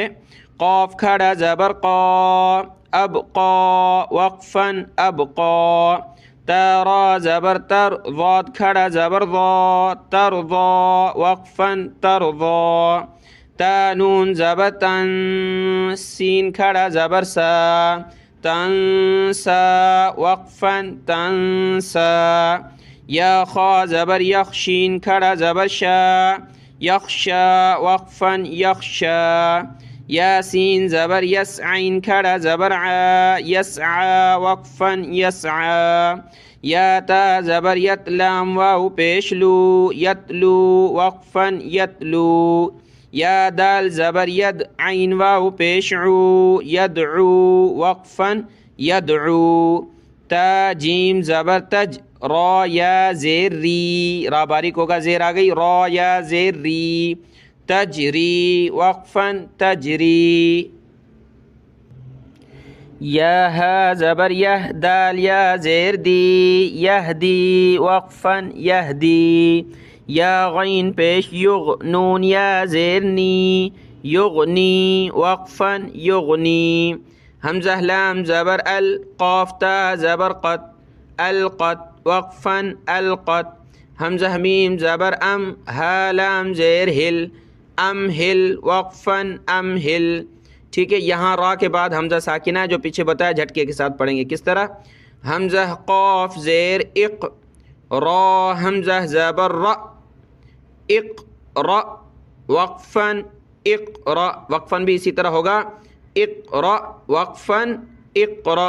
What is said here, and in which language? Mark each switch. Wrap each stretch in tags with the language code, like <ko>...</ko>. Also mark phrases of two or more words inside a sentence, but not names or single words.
<ur>قاف کھڑا زبر قا، اب قا، وقفن اب قا۔ تارا زبر تر، ضاد کھڑا زبر ضا، ترضا، وقفن ترضا۔ تا نون زبر تن، سین کھڑا زبر سا، تنسا، وقفن تنسا۔ یا خا زبر یخ، شین کھڑا زبر شا، یخشا، وقفن یخشا۔ یاسین زبر یس، عین کھڑا زبر عا، یسعا، وقفن یسعا۔ یا تا زبر یت، لام واو پیش لو، یتلو، وقفن یتلو۔ یا دال زبر ید، عین واو پیش عو، یدعو، وقفن یدعو۔ تا جیم زبر تج، را یا زیر ری، را باریک ہوگا، زیر آ گئی، را یا زیر ری، تجری، وقفن تجری۔ یا ہا زبر یہ، دال یا زیر دی، یہدی، وقفن یہدی۔ یا غین پیش یغ، نون یا زیر نی، یغنی، وقفن یغنی۔ حمزہ لام زبر ال، قاف تا زبر قط، القط، وقفن القط۔ حمزہ میم زبر ام، ہا لام زیر ہل، امہل، وقفن امہل، ٹھیک ہے۔ یہاں را کے بعد حمزہ ساکنہ ہے، جو پیچھے بتایا جھٹکے کے ساتھ پڑھیں گے کس طرح۔ حمزہ قاف زیر اق، را حمزہ زبر ر، اقرا، وقفن اقرا، وقفن بھی اسی طرح ہوگا، اقرا، وقفن اقرا۔</ur>